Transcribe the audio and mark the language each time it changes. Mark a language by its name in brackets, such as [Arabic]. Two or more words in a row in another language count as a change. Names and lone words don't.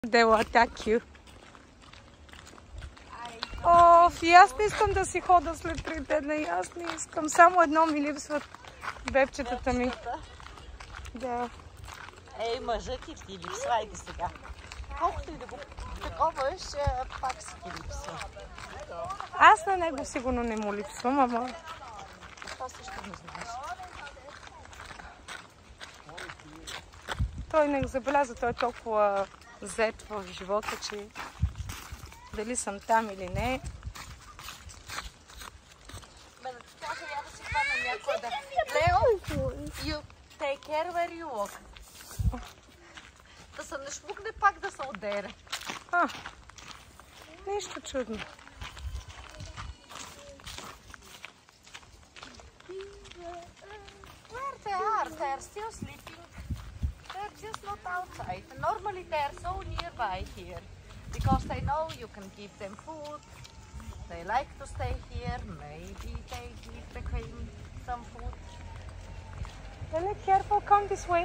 [English] They were that cute. [Bulgarian] И аз не искам да си хода след 3 дена. И аз не искам. Само едно ми липсват бебчетата ми. Да. Ей, мъжът ти липсвайте сега. Колкото и да го таковаш, пак си ти липсва. Аз на него сигурно не му липсвам, ама... Това също не знаеш. Той не забеляза, той е толкова зет в живота, че дали съм там или не. Бе, да ти кажа, я да си хвана някой да... Лео, [English] you take care where you walk. [Bulgarian] Да се не шмукне пак да се одере. Нищо чудно. [English] Where they are? They are still sleeping. They're just not outside. Normally they are so nearby here. Because they know you can give them food. They like to stay here. Maybe they give the queen some food. Really careful, come this way.